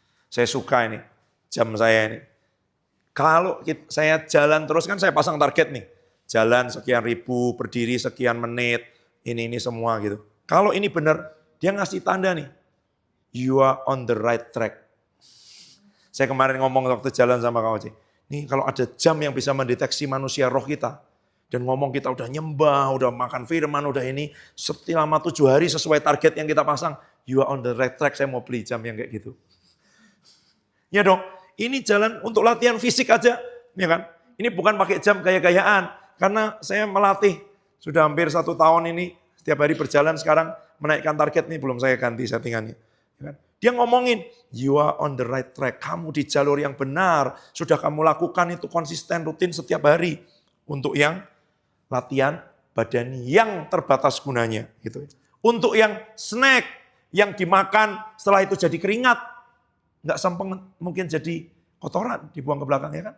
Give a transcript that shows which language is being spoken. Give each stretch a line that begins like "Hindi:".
Indonesian: Saya suka ini, jam saya ini. Kalau saya jalan terus kan saya pasang target nih. Jalan sekian ribu, berdiri sekian menit, ini semua gitu. Kalau ini benar, dia ngasih tanda nih.
English: You are on the right track.
Indonesian: Saya kemarin ngomong waktu jalan sama Kak Oci. Nih kalau ada jam yang bisa mendeteksi manusia roh kita. Dan ngomong kita udah nyembah, udah makan firman, udah ini. Selama 7 hari sesuai target yang kita pasang.
English: You are on the right track,
Indonesian: saya mau beli jam yang kayak gitu. Ya dong, ini jalan untuk latihan fisik aja. Ya kan? Ini bukan pakai jam gaya-gayaan. Karena saya melatih, sudah hampir 1 tahun ini. Setiap hari berjalan sekarang menaikkan target nih, belum saya ganti settingannya. Ya kan? Dia ngomongin,
English: you are on the right track.
Indonesian: Kamu di jalur yang benar. Sudah kamu lakukan itu konsisten, rutin setiap hari. Untuk yang latihan badan yang terbatas gunanya. Gitu. Untuk yang snack, yang dimakan setelah itu jadi keringat. Nggak sempeng mungkin jadi kotoran, dibuang ke belakang ya kan.